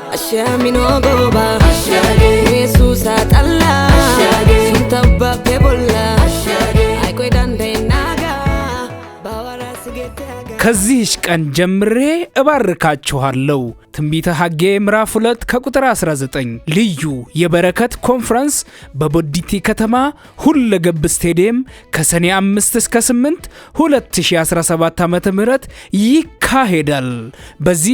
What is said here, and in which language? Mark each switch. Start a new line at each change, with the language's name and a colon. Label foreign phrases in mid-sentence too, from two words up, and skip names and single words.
Wolaytta: Ashamino goba Jesus atalla Suntabba pebolla Ay dande naga Bawara sigetaga
Amharic: ከዚህች ቀን ጀምሬ እባርካችኋለሁ ትንቢተ ሐጌ ምዕራፍ 2 ከቁጥር 19 ልዩ የበረከት ኮንፈረንስ በቦዲቲ ከተማ ሁለገብ ስቴዲየም ከሰኔ 5 እስከ 8 2017 ዓ.ም ይካሄዳል። በዚህ